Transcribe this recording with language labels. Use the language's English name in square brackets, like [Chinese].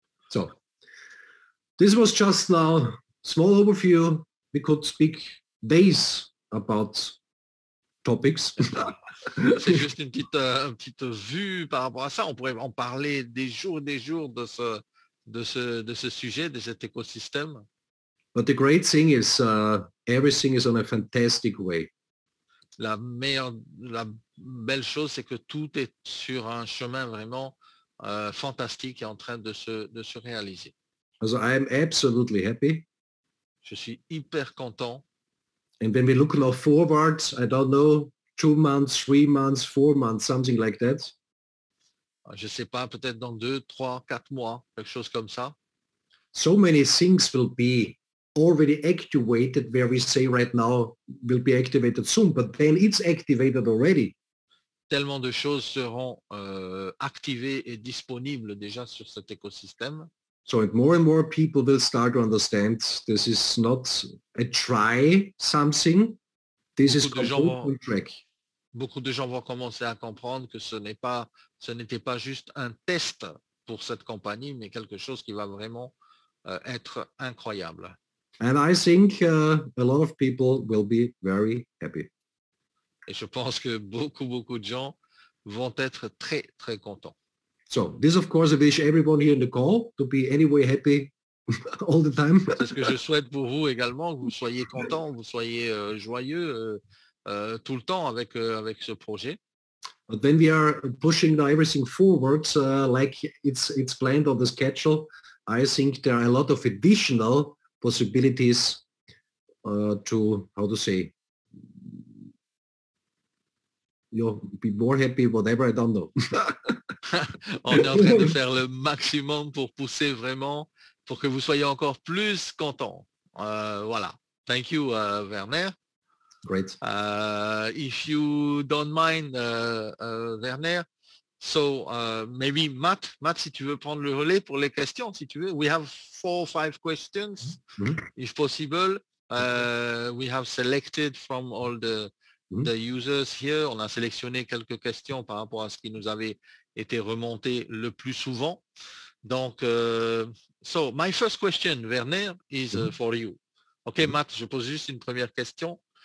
[English] So this was just now small overview. We could speak days about topics. [French] C'est juste une petite vue par rapport à ça. On pourrait en parler des jours et des jours de ce sujet, de cet écosystème. [English] But the great thing is everything is on a fantastic way. [French] La belle chose, c'est que tout est sur un chemin vraiment fantastique et en train de se réaliser. [English] So I am absolutely happy. [French] Je suis hyper content. [English] And when we look now forward, I don't know, 2 months, 3 months, 4 months, something like that. [French] Je sais pas, peut-être dans 2, 3, 4 mois, quelque chose comme ça. [English] So many things will be already activated where we say right now will be activated soon, but then it's activated already. [French] Tellement de choses seront activées et disponibles déjà sur cet écosystème. [English] So and more people will start to understand this is not a try something. This is on track. [French] Beaucoup de gens vont commencer à comprendre que ce n'était pas juste un test pour cette compagnie, mais quelque chose qui va vraiment être incroyable. [English] And I think a lot of people will be very happy. [French] Et je pense que beaucoup de gens vont être très, très contents. [English] So this, of course, I wish everyone here in the call to be anyway happy all the time. [French] C'est ce que je souhaite pour vous également, que vous soyez contents, vous soyez joyeux tout le temps avec ce projet. [English] But when we are pushing now everything forward, like it's planned on the schedule, I think there are a lot of additional possibilities to, how to say, be more happy, whatever, I don't know. [French] On est en train de faire le maximum pour pousser vraiment, pour que vous soyez encore plus contents. [English] Voilà. Thank you, Werner. Great. If you don't mind, Werner, so maybe Matt, [French] si tu veux prendre le relais pour les questions, si tu veux. [English] We have 4 or 5 questions, if possible. We have selected from all the users here. [French] On a sélectionné quelques questions par rapport à ce qui nous avait été remonté le plus souvent. [English] Donc, so my first question, Werner, is for you. [French] OK, Matt, je pose juste une première question.